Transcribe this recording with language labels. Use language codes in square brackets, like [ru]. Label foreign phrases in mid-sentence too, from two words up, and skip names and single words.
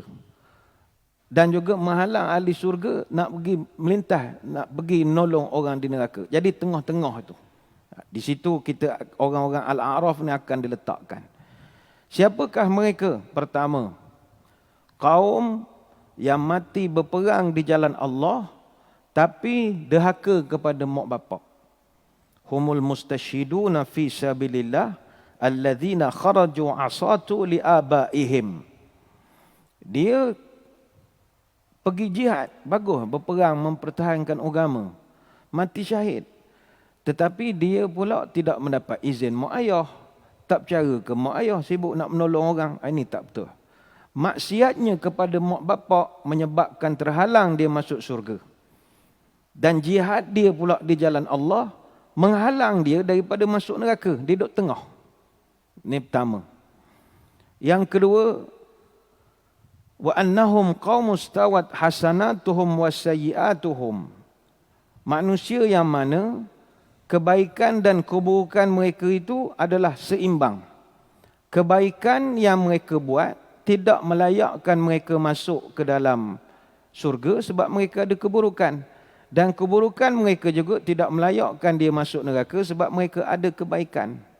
[ms] Dan juga menghalang ahli syurga nak pergi melintah, nak pergi menolong orang di neraka. Jadi tengah-tengah itu. Di situ kita orang-orang Al-A'raf ni akan diletakkan. Siapakah mereka? Pertama, kaum yang mati berperang di jalan Allah tapi derhaka kepada mak bapak. [ar] هم المستشهدون في سبيل الله الذين خرجوا عصاة لآبائهم. [ms] Dia pergi jihad, bagus, berperang mempertahankan agama, mati syahid. Tetapi dia pula tidak mendapat izin mak ayah. Tak percaya ke mak ayah, sibuk nak menolong orang. Ini tak betul. Maksiatnya kepada mak bapak menyebabkan terhalang dia masuk syurga. Dan jihad dia pula di jalan Allah menghalang dia daripada masuk neraka. Dia duduk tengah. Ini pertama. Yang kedua, [ar] وأنهم قوم تساوت حسناتهم وسيئاتهم. [ms] Manusia yang mana kebaikan dan keburukan mereka itu adalah seimbang. Kebaikan yang mereka buat tidak melayakkan mereka masuk ke dalam syurga sebab mereka ada keburukan. Dan keburukan mereka juga tidak melayakkan dia masuk neraka sebab mereka ada kebaikan.